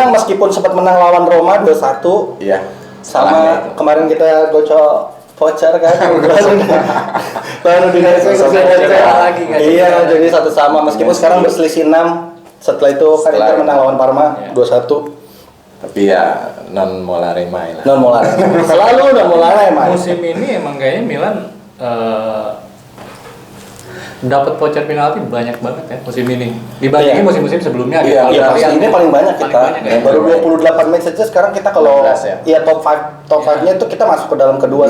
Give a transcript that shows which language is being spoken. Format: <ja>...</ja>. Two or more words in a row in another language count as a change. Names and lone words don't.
<id>menang meskipun sempat menang lawan Roma 2-1. Iya. Sama salahnya itu. kemarin kita gocok voucher kan. Lawan Udinese Gosok voucher. voucher lagi, nggak Iya, jadi. jadi satu sama meskipun Iya, sekarang sih. berselisih 6. Setelah itu kan Setelah Inter itu. menang lawan Parma Iya. 2-1. Tapi ya</id> <it>non molare mai</it> <id>lah.</id> <it>Non Molare. Selalu non Molare emang.</it> <id>Musim ini emang kayaknya Milan dapat voucher penalti banyak banget ya musim ini. Dibandingin Iya. musim-musim sebelumnya. Iya, gitu. Iya, Kalau pasti lihat- ini paling banyak paling kita. banyak ya. Baru 28 match saja sekarang kita kalau 16 ya? iya top 5-nya itu kita masuk ke dalam kedua</id>